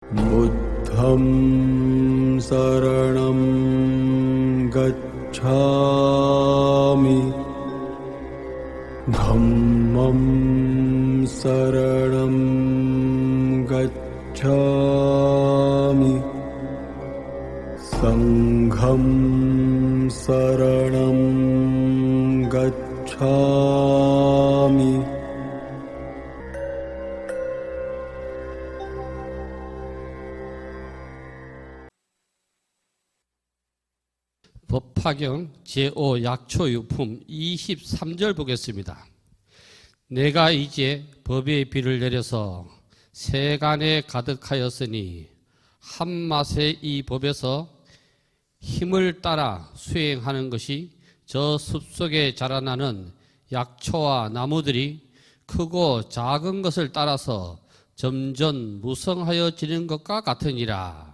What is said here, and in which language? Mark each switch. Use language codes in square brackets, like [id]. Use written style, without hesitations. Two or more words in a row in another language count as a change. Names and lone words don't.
[pi] 부द्धं शरणं गच्छामि धम्मं शरणं गच्छामि संघं शरणं गच्छामि [ko] 법화경 제5 약초유품 23절 보겠습니다. 내가 이제 법의 비를 내려서 세간에 가득하였으니 한맛의 이 법에서 힘을 따라 수행하는 것이 저 숲속에 자라나는 약초와 나무들이 크고 작은 것을 따라서 점점 무성하여지는 것과 같으니라.